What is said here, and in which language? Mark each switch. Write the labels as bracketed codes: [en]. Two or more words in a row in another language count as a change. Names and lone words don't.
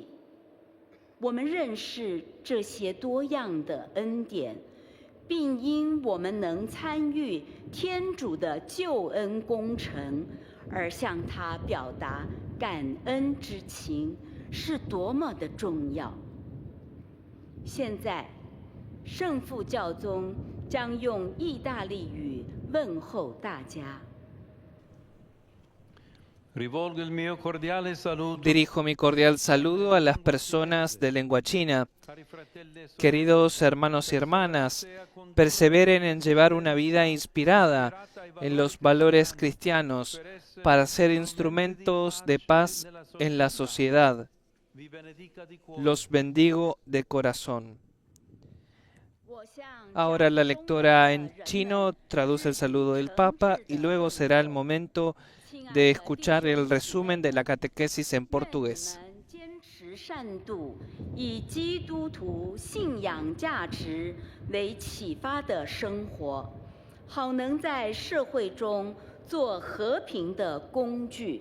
[zh] 我们认识这些多样的恩典，并因我们能参与天主的救恩工程而向他表达感恩之情，是多么的重要。现在，圣父教宗将用意大利语问候大家。 [es] Dirijo mi cordial saludo a las personas de lengua china. Queridos hermanos y hermanas, perseveren en llevar una vida inspirada en los valores cristianos para ser instrumentos de paz en la sociedad. Los bendigo de corazón. Ahora la lectora en chino traduce el saludo del Papa y luego será el momento de escuchar el resumen de la catequesis en portugués. [zh] 善度，以基督徒信仰价值为启发的生活，好能在社会中做和平的工具。